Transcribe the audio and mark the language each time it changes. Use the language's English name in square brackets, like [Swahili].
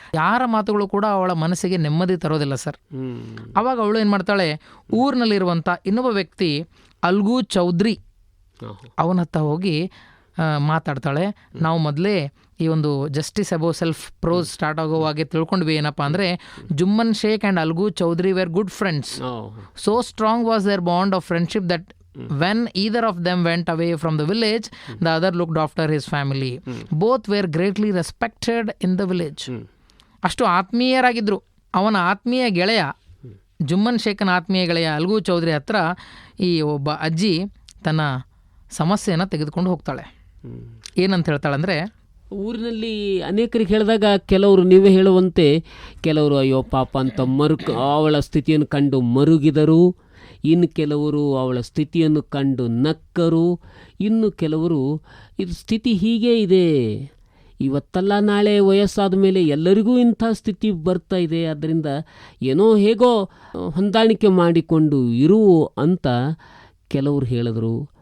[Kannada] ಯಾರ ಮಾತುಗಳು ಕೂಡ ಅವಳ ಮನಸ್ಸಿಗೆ ನೆಮ್ಮದಿ ತರೋದಿಲ್ಲ ಸರ್. ಆವಾಗ ಅವಳು ಏನು ಮಾಡ್ತಾಳೆ, ಊರಿನಲ್ಲಿರುವಂಥ ಇನ್ನೊಬ್ಬ ವ್ಯಕ್ತಿ ಅಲ್ಗು ಚೌಧರಿ ಅವನ ಹತ್ತ ಹೋಗಿ ಮಾತಾಡ್ತಾಳೆ. ನಾವು ಮೊದಲೇ ಈ ಒಂದು [English] justice above self [Kannada] pros start ಆಗುವಾಗೆ ತಿಳ್ಕೊಂಡ್ವಿ ಏನಪ್ಪ ಅಂದರೆ, [English] Jumman Shaikh and Algu Chaudhary were good friends. So strong was their bond of friendship that when either of them went away from the village, the other looked after his family. Both were greatly respected in the village. [Kannada] ಅಷ್ಟು ಆತ್ಮೀಯರಾಗಿದ್ದರು. ಅವನ ಆತ್ಮೀಯ ಗೆಳೆಯ, ಜುಮ್ಮನ್ ಶೇಖನ ಆತ್ಮೀಯ ಗೆಳೆಯ algo Chaudhary ಹತ್ರ ಈ ಒಬ್ಬ ಅಜ್ಜಿ ತನ್ನ ಸಮಸ್ಯೆಯನ್ನು ತೆಗೆದುಕೊಂಡು ಹೋಗ್ತಾಳೆ. ಏನಂತ ಹೇಳ್ತಾಳಂದರೆ, ಊರಿನಲ್ಲಿ ಅನೇಕರಿಗೆ ಹೇಳಿದಾಗ ಕೆಲವರು ನೀವೇ ಹೇಳುವಂತೆ ಕೆಲವರು ಅಯ್ಯೋ ಪಾಪ ಅಂತ ಅವಳ ಸ್ಥಿತಿಯನ್ನು ಕಂಡು ಮರುಗಿದರು, ಇನ್ನು ಕೆಲವರು ಅವಳ ಸ್ಥಿತಿಯನ್ನು ಕಂಡು ನಕ್ಕರು, ಇನ್ನು ಕೆಲವರು ಇದು ಸ್ಥಿತಿ ಹೀಗೇ ಇದೆ, ಇವತ್ತಲ್ಲ ನಾಳೆ ವಯಸ್ಸಾದ ಮೇಲೆ ಎಲ್ಲರಿಗೂ ಇಂಥ ಸ್ಥಿತಿ ಬರ್ತಾ ಇದೆ, ಆದ್ದರಿಂದ ಏನೋ ಹೇಗೋ ಹೊಂದಾಣಿಕೆ ಮಾಡಿಕೊಂಡು ಇರು ಅಂತ ಕೆಲವರು ಹೇಳಿದ್ರು.